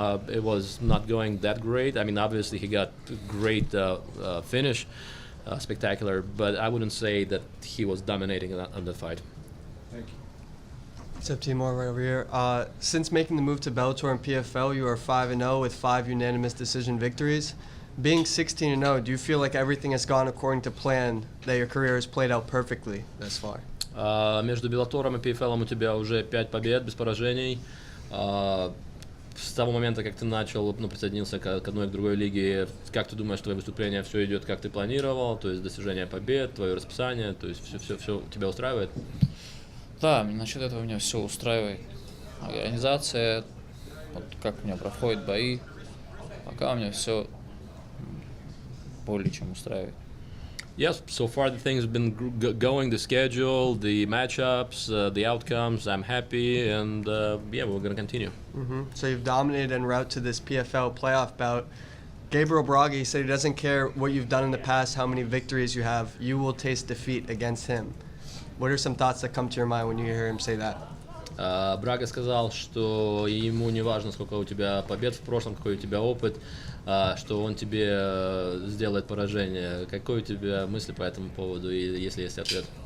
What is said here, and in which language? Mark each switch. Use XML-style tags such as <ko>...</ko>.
<en>It was not going that great. I mean, obviously he got a great finish, spectacular, but I wouldn't say that he was dominating on that fight. Thank you. What's up, Timur? Right over here. Since making the move to Bellator and PFL, you are 5-0 with 5 unanimous decision victories. Being 16-0, do you feel like everything has gone according to plan, that your career has played out perfectly thus far?</en> <ru>Между Беллатором и PFL у тебя уже 5 побед без поражений. С того момента, как ты начал, присоединился к одной и к другой лиге, как ты думаешь, твое выступление все идет, как ты планировал, то есть достижение побед, твое расписание, то есть все тебя устраивает? Да, насчет этого меня все устраивает. Организация, вот как у меня проходят бои, пока у меня все более чем устраивает.</ru> <en>Yes, so far the things have been going, the schedule, the matchups, the outcomes, I'm happy, and yeah, we're going to continue. So you've dominated en route to this PFL playoff bout. Gabriel Braga said he doesn't care what you've done in the past, how many victories you have, you will taste defeat against him. What are some thoughts that come to your mind when you hear him say that?</en> <ru>Брага сказал, что ему не важно, сколько у тебя побед в прошлом, какой у тебя опыт, что он тебе сделает поражение. Какой у тебя мысли по этому поводу, если есть ответ?</ru>